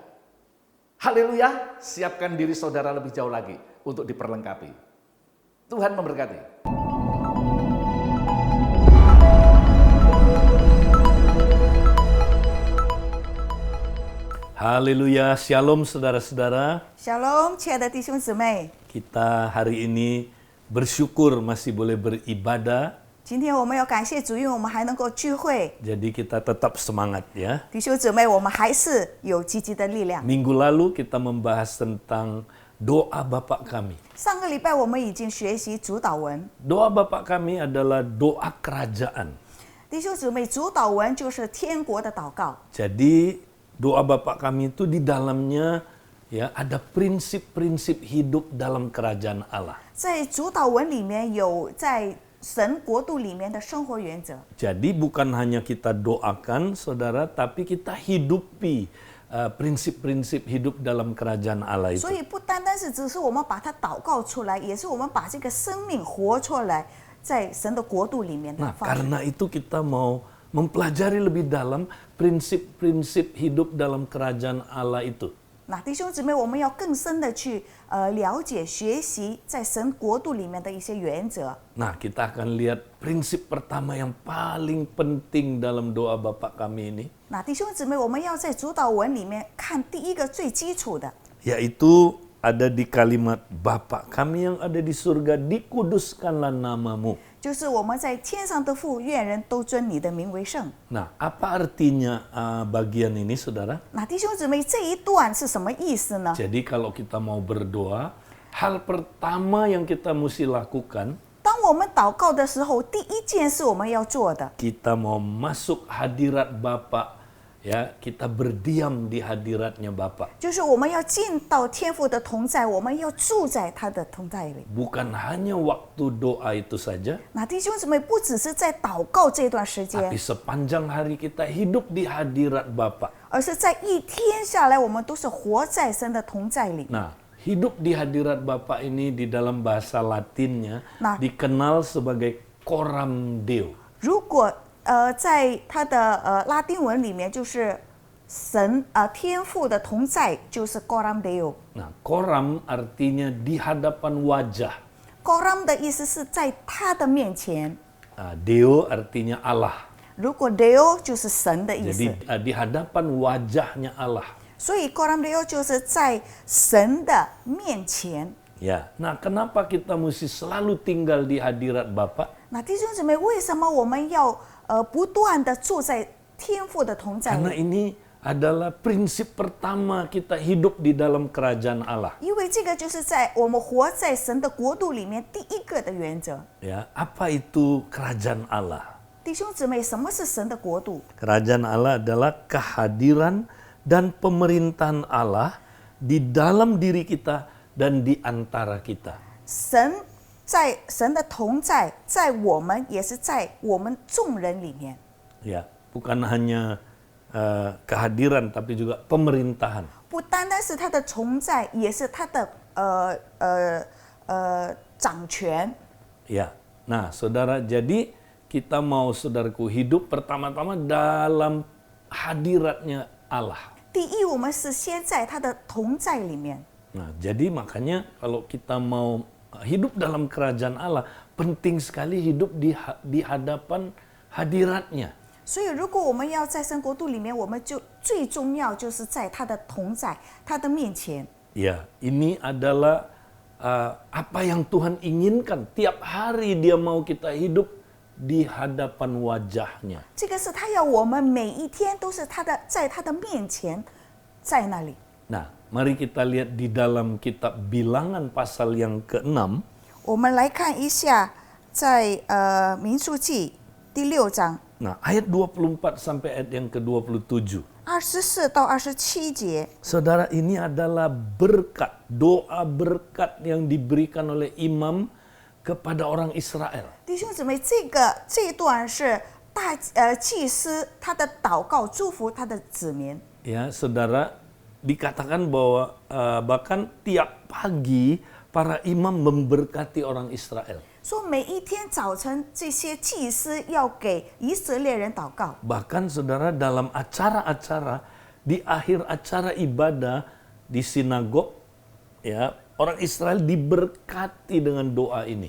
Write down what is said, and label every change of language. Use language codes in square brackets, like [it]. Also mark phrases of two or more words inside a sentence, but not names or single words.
[id] Haleluya, siapkan diri saudara lebih jauh lagi untuk diperlengkapi. Tuhan memberkati. Haleluya, shalom saudara-saudara. [zh] Shalom， 亲爱的弟兄姊妹， [id] Kita hari ini bersyukur masih boleh beribadah. [zh] 今天我们要感谢主，因为我们还能够聚会。 [id] Jadi kita tetap semangat ya. [zh] 弟兄姊妹，我们还是有积极的力量。 [id] Minggu lalu kita membahas tentang doa Bapa kami. [zh] 上个礼拜我们已经学习主导文， [id] Doa Bapa kami adalah doa kerajaan. [zh] 弟兄姊妹，主导文就是天国的祷告。 [id] Jadi doa Bapa kami itu di dalamnya ya ada prinsip-prinsip hidup dalam kerajaan Allah. [zh] 在主导文里面有在神国度里面的生活原则， [id] Jadi bukan hanya kita doakan saudara, tapi kita hidupi prinsip-prinsip hidup dalam kerajaan Allah itu. [zh] 所以不单单是只是我们把它祷告出来，也是我们把这个生命活出来，在神的国度里面的 [id] Nah, [zh] 方式。 [id] karena itu kita mau mempelajari lebih dalam prinsip-prinsip hidup dalam kerajaan Allah itu. [zh] 那弟兄姊妹，我们要更深的去了解、学习在神国度里面的一些原则。 [id] Nah, kita akan lihat prinsip pertama yang paling penting dalam doa Bapa kami ini, [zh] 那弟兄姊妹，我们要在主导文里面看第一个最基础的， [id] yaitu ada di kalimat Bapa kami yang ada di surga, dikuduskanlah namamu. [zh] 就是我们在天上的父，愿人都尊你的名为圣。 [id] Nah, apa artinya bagian ini, saudara? [zh] 那弟兄姊妹，这一段是什么意思呢？ [id] Jadi kalau kita mau berdoa, hal pertama yang kita mesti lakukan, [zh] 当我们祷告的时候，第一件事我们要做的， [id] kita mau masuk hadirat Bapa, ya, kita berdiam di hadiratnya Bapa. [zh] 就是我们要进到天父的同在，我们要住在他的同在里。 [id] Bukan hanya waktu doa itu saja, [zh] 那弟兄姊妹，不只是在祷告这段时间 [id] tapi，sepanjang hari kita hidup di hadirat Bapa. [zh] 而是在一天下来，我们都是活在神的同在里。 [id] Nah, hidup di hadirat Bapa ini di dalam bahasa Latinnya Nah. dikenal sebagai [la] coram Deo. [zh] 如果在他的拉丁文里面，就是神天父的同在，就是 [la] coram Deo。 [id] Nah, coram artinya di hadapan wajah. [zh] coram 的意思是在他的面前， [id] Deo artinya Allah. [zh] 如果 Deo 就是神的意 [id] Jadi [zh] 思， [id] di hadapan wajahnya Allah. [zh] 所以 [la] coram Deo [zh] 就是在神的面前。 [id] Ya. Nah, kenapa kita mesti selalu tinggal di hadirat Bapa? [zh] 那弟兄姊妹，为什么我们要不断的住在天父的同在 [id] Karena [zh] 里？ [id] ini adalah prinsip pertama kita hidup di dalam kerajaan Allah. [zh] 因为这个就是在我们活在神的国度里面第一个的原则。 [id] Ya, apa itu kerajaan Allah? [zh] 弟兄姊妹，什么是神的国度？ [id] Kerajaan Allah adalah kehadiran dan pemerintahan Allah di dalam diri kita dan di antara kita. [zh] 神的同在，在我们也是在我们众人里面， [id] Ya, bukan hanya kehadiran tapi juga pemerintahan. [zh] 不单单是他的同在，也是他的掌权。 [id] Ya. Nah, saudara, jadi kita mau saudaraku hidup pertama-tama dalam hadiratnya Allah. [zh] 第一，我们是先在他的同在里面。 [id] Nah, jadi makanya kalau kita mau hidup dalam kerajaan Allah, penting sekali hidup di hadapan hadiratnya. [zh] 所以，如果我们要在神国度里面，我们就最重要就是在他的同在、他的面前。 [id] Ya, ini adalah apa yang Tuhan inginkan. Tiap hari Dia mau kita hidup di hadapan wajahnya. [zh] 这个是他要我们每一天都是在他的面前，在那里。 [id] Nah, mari kita lihat di dalam kitab Bilangan pasal yang ke-6. [zh] 我们来看一下，在民数记第6章 [id] Nah, ayat 24 sampai ayat yang ke-27. [zh] 24 到27节。 [id] Saudara, ini adalah berkat, doa berkat yang diberikan oleh imam kepada orang Israel. [zh] 弟兄姊妹，这一段是祭司他的祷告，祝福他的子民。 [id] Ya, saudara, dikatakan bahwa bahkan tiap pagi para imam memberkati orang Israel. [zh] 说每一天早晨，这些祭司要给以色列人祷告。 [id] Bahkan saudara dalam acara-acara, di akhir acara ibadah di sinagog, ya orang Israel diberkati dengan doa ini.